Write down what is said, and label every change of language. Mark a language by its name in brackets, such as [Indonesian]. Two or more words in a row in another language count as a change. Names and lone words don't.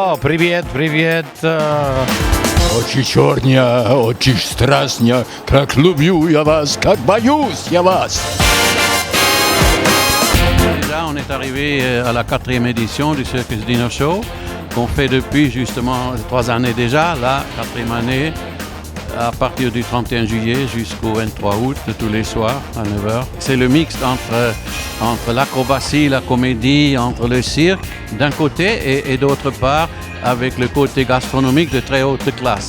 [Russian] Привет, привет. Очи черня, очи страстня, как люблю я вас, как боюсь я вас. [French] Déjà, on est arrivé à la 4e édition du Circus Dino Show, qu'on fait depuis justement 3 années déjà, la 4e année, à partir du 31 juillet jusqu'au 23 août, tous les soirs à 9h. C'est le mix entre l'acrobatie, la comédie, entre le cirque d'un côté et d'autre part avec le côté gastronomique de très haute classe.